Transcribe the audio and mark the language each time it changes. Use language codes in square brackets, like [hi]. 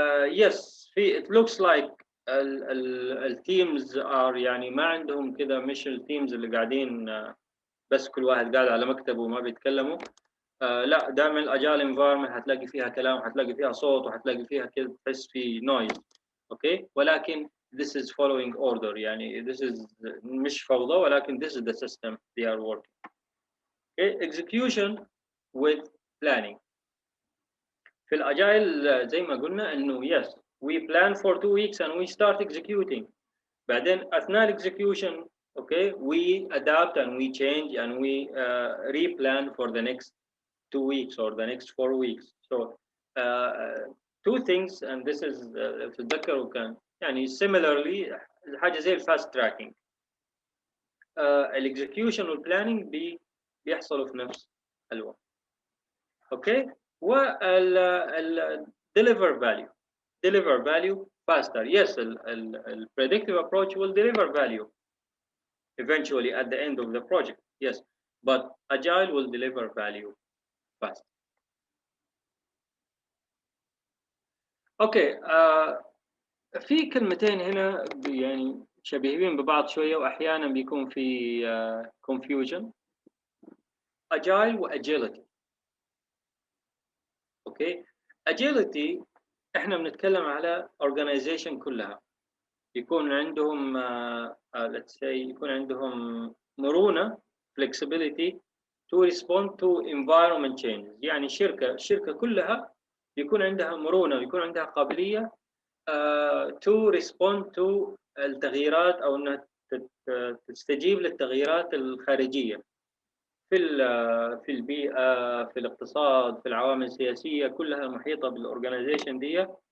[en] Yes, it looks like [ar] التيمز are يعني ما عندهم كذا مش التيمز اللي قاعدين بس كل واحد قاعد على مكتبه وما بيتكلموا. لا دائما الأجايل environment هتلاقي فيها كلام وهتلاقي فيها صوت وهتلاقي فيها كذا تحس في noise. [en] Okay. ولكن this is following order. يعني this is [ar] مش فوضى ولكن [en] this is the system they are working. Okay. Execution with planning. [ar] في الأجايل زي ما قلنا إنه [en] yes we plan for 2 weeks and we start executing. [ar] بعدين أثناء [en] execution okay we adapt and we change and we replan for the next 2 weeks or the next 4 weeks. So 2 things and this is [ar] تتذكروا كان يعني [en] similarly [ar] حاجة زي الفاست تراكينج. الاكزكيوشن والبلاننج بيحصلوا في نفس الوقت. [en] Okay. وال deliver value faster. Yes, the predictive approach will deliver value eventually at the end of the project. Yes, but Agile will deliver value faster. [ar] اوكي في كلمتين هنا يعني شبيهين ببعض شويه واحيانا بيكون في confusion. [en] Agile و Agility. [ar] اوكي Agility احنا بنتكلم على organization كلها يكون عندهم [en] let's say [ar] يكون عندهم مرونة [en] flexibility to respond to environment changes. [ar] يعني الشركة كلها يكون عندها مرونة ويكون عندها قابلية [en] to respond to [ar] التغييرات أو أنها تستجيب للتغييرات الخارجية في البيئة، في الاقتصاد، في العوامل السياسية كلها محيطة بالأورجانيزيشن دي.